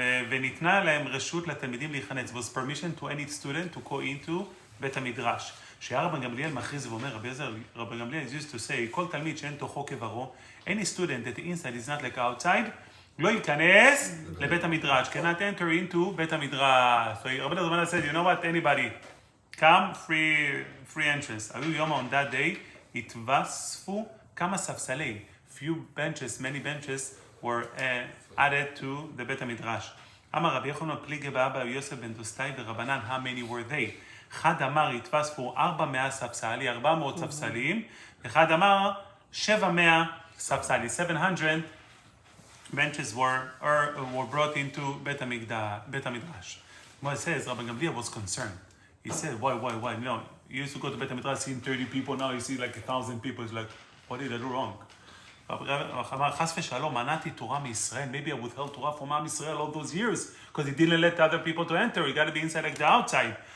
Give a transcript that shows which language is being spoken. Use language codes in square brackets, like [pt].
[he] וניתנה להם רשות לתלמידים להיכנס. [en] was permission to any student to go into בית המדרש. [he] שהיה רבן גמליאל מכריז ואומר, רבן גמליאל [en] used to say, [he] כל תלמיד שאין תוכו כברו, [en] any student that the inside is not like outside, [he] לא ייכנס לבית המדרש, [en] cannot enter into [he] בית המדרש. [en] So רבן הזמן said, you know what, anybody, come, free entrance. [he] היו יום [en] on that day, [he] התווספו כמה ספסלי, [en] few benches, many benches were added to the בית המדרש. [he] אמר רבי יוחנן פליגי ואבא יוסף בן דוסטאי ורבנן, [en] how many were they? [he] אחד אמר התווספו 400 ספסלים, אחד אמר 700 ספסלים, [en] 700 benches were brought into [he] בית המדרש. [en] What it says, Rabbi Gamliel was concerned. He said, why? No, you used to go to בית המדרש, seeing 30 people, now you see like 1,000 people. It's like, what did I do wrong? [he] אמר, חס ושלום, מנעתי תורה מישראל, [en] maybe I withheld Torah from עם ישראל all those years, because he didn't let other people to enter, he got to be inside like the outside.